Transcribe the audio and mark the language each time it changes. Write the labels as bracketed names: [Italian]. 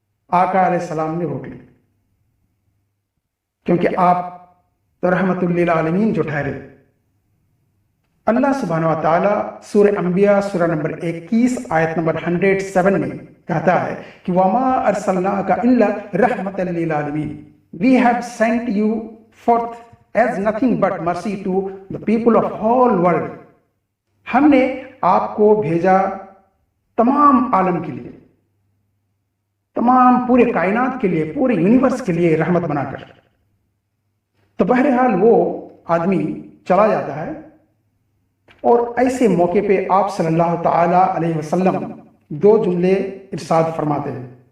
[Urdu] آقا علیہ السلام نے روک لی، کیونکہ آپ تو رحمت للعالمین جو ٹھہرے. اللہ سبحانہ و تعالیٰ سورہ انبیاء سورہ نمبر 21 آیت نمبر 107 میں کہتا ہے کہ [Arabic] وَمَا أَرْسَلْنَاكَ إِلَّا رَحْمَةً لِّلْعَالَمِينَ. [English] We have sent you forth as nothing but mercy to the people of whole world. [Urdu] ہم نے آپ کو بھیجا تمام عالم کے لیے، تمام پورے کائنات کے لیے، پورے یونیورس کے لیے رحمت بنا کر. تو بہرحال وہ آدمی چلا جاتا ہے، اور ایسے موقع پہ آپ صلی اللہ تعالی علیہ وسلم 2 جملے ارشاد فرماتے ہیں.